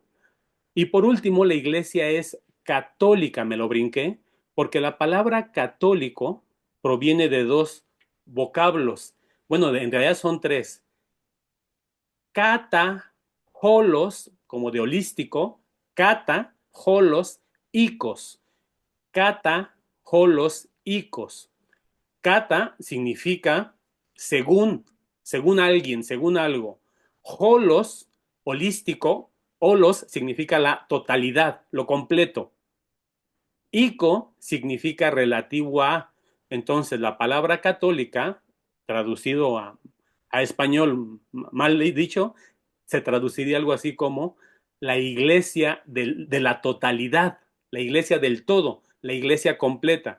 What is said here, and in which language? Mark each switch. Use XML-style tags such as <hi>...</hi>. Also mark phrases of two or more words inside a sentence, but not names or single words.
<es>Y por último, la iglesia es católica, me lo brinqué, porque la palabra católico proviene de dos vocablos. Bueno, en realidad son tres.</es> <el>Κατά, όλος,</el> <es>como de holístico,</es> <el>κατά, όλος, ικός. Κατά, όλος, ικός.</el> <es>Kata significa según alguien, según algo. Holos, holístico, holos significa la totalidad, lo completo. Ico significa relativo a. Entonces, la palabra católica, traducido a español mal dicho, se traduciría algo así como la iglesia de la totalidad, la iglesia del todo, la iglesia completa.</es>